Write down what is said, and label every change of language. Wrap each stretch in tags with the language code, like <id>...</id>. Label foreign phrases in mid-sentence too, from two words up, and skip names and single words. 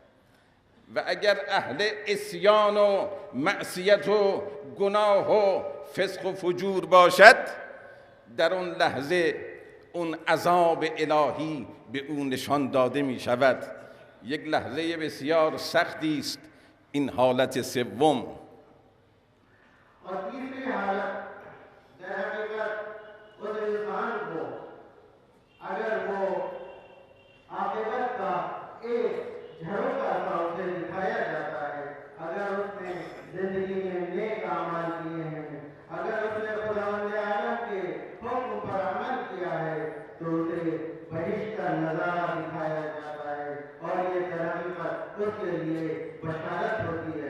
<fa>و اگر اهل عصیان و معصیت و گناه و فسق و فجور باشد، در اون لحظه اون عذاب الهی به او نشان داده می شود. یک لحظه بسیار سختی است این حالت سوم.</fa> <ur>اور تیسری حالت در حقیقت اس انسان کو اگر وہ آخرت کا ایک جھروکا سا اسے دکھایا جاتا ہے، اگر اس نے زندگی میں نیک اعمال کیے ہیں، اگر اس نے خداوند عالم کے حکم پر عمل کیا ہے، تو اسے بہشت کا نظارہ دکھایا جاتا ہے اور یہ در حقیقت اس کے لیے بشارت ہوتی ہے.</ur>